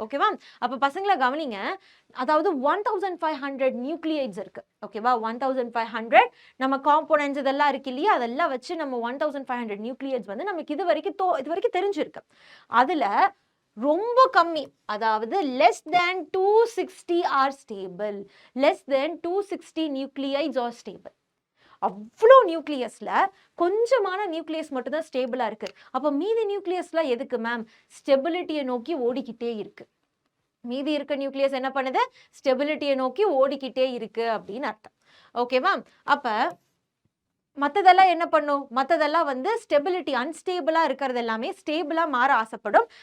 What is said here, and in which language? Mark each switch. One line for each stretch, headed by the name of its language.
Tamil: ஓகேவா? அப்ப பசங்களை கவனிங்க. அதாவது 1500 நியூக்ளியைட்ஸ் இருக்கு. ஓகேவா? 1500 நம்ம காம்போனன்ட்ஸ் இதெல்லாம் இருக்கு இல்லையா? அதெல்லாம் வச்சு நம்ம 1500 நியூக்ளியைட்ஸ் வந்து நமக்கு இது வரைக்கும் தெரிஞ்சிருக்கு. அதுல ரொம்ப கம்மி, அதாவது
English: less than 260 are stable. less than 260 nuclides are stable.
Tamil: அவ்வளோ நியூக்ளியஸ்ல கொஞ்சமான நியூக்ளியஸ் மட்டும் தான் ஸ்டேபிளா இருக்கு. அப்ப மீதி நியூக்ளியஸ்ல எதுக்கு மேம்? ஸ்டெபிலிட்டியை நோக்கி ஓடிக்கிட்டே இருக்கு. மீதி இருக்க நியூக்ளியஸ் என்ன பண்ணுது? ஸ்டெபிலிட்டியை நோக்கி ஓடிக்கிட்டே இருக்கு அப்படின்னு அர்த்தம். ஓகேவா? அப்ப மற்றதெல்லாம் என்ன பண்ணும்? மற்றதெல்லாம் வந்து ஸ்டெபிலிட்டி அன்ஸ்டேபிளா இருக்கிறது எல்லாமே ஸ்டேபிளா மாற ஆசைப்படும்.